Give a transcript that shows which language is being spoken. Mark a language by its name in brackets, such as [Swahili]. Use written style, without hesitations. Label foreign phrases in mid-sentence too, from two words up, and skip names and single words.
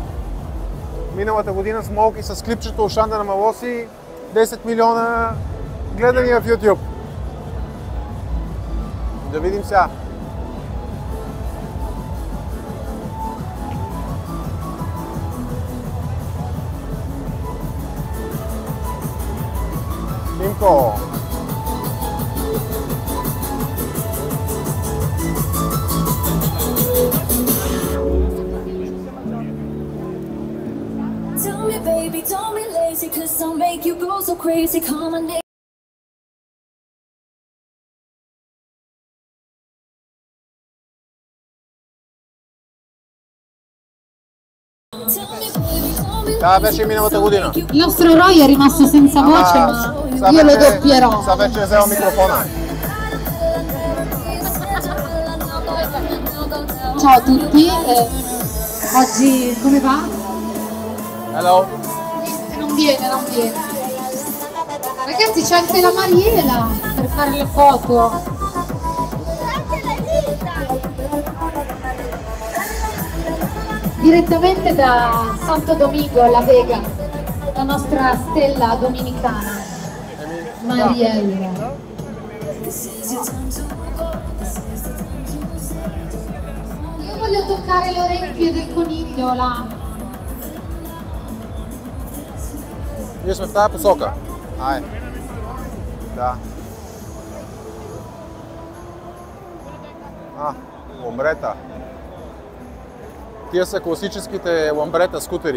[Bulgarian] Миналата година Смолки с клипчето от щанда на Малоси 10 милиона гледания в YouTube. Да видим сега. Тимко! [English] Tell me, baby, don't be lazy, 'cause I'll make you go so crazy. Call my name. [Bulgarian] Това беше миналата година. [Italian] Il nostro Roy è rimasto senza voce, ma io lo doppierò. [Bulgarian] Сега вече е взел микрофона. [Italian] Ciao a tutti, oggi come va? Hello. Non viene. Ragazzi, c'è anche la Mariela per fare le foto. Direttamente da Santo Domingo, La Vega, la nostra stella dominicana, Mariella. Io voglio toccare le orecchie del coniglio là. [Bulgarian] Ние сме в тази посока. Ай. Да. Ламбрета. Тия са класическите ламбрета скутери.